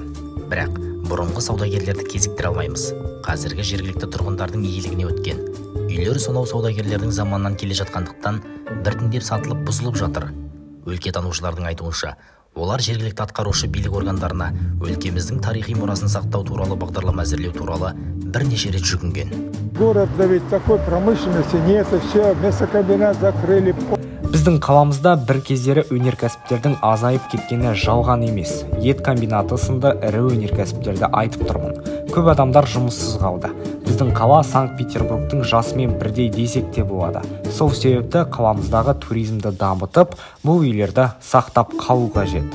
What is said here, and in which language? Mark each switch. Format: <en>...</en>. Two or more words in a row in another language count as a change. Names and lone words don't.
<kk>Бірақ бұрынғы саудагерлерді кезіктіре алмаймыз. Қазіргі жергілікті тұрғындардың иелігіне өткен. Үйлер сонау саудагерлердің заманнан келе жатқандықтан біртіндеп сатылып бұзылып жатыр. Өлке танушылардың айтуынша, олар жергілікті атқарушы билік органдарына өлкеміздің тарихи мұрасын сақтау туралы бағдарлама әзірлеу туралы бірнеше рет жүгінген.</kk> <ru>Город ведь такой промышленности нет, все, мясокомбинат закрыли.</ru> <kk>Біздің қаламызда бір кездері өнеркәсіптердің азайып кеткені жалған емес. Ет комбинаты сынды ірі өнеркәсіптерді айтып тұрмын. Көп адамдар жұмыссыз қалды. Біздің қала Санкт-Петербургтың жасымен бірдей десек те болады. Сол себепті қаламыздағы туризмді дамытып, бұл үйлерді сақтап қалу қажет.</kk>